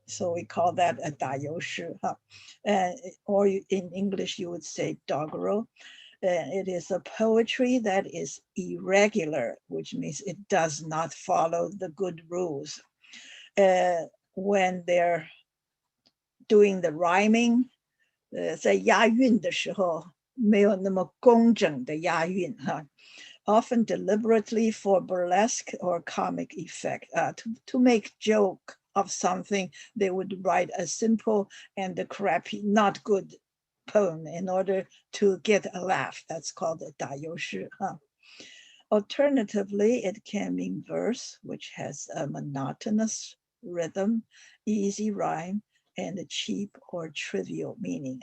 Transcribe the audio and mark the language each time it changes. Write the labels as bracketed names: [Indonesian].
[English] So we call that a 打油诗, huh? Or in English you would say doggerel. It is a poetry that is irregular, which means it does not follow the good rules. When they're doing the rhyming, [Chinese] 在押韵的时候没有那么工整的押韵, huh? [English] Often deliberately for burlesque or comic effect. To make joke of something, they would write a simple and a crappy, not good poem in order to get a laugh. That's called a 打油诗, huh? Alternatively, it can mean verse, which has a monotonous rhythm, easy rhyme, and a cheap or trivial meaning.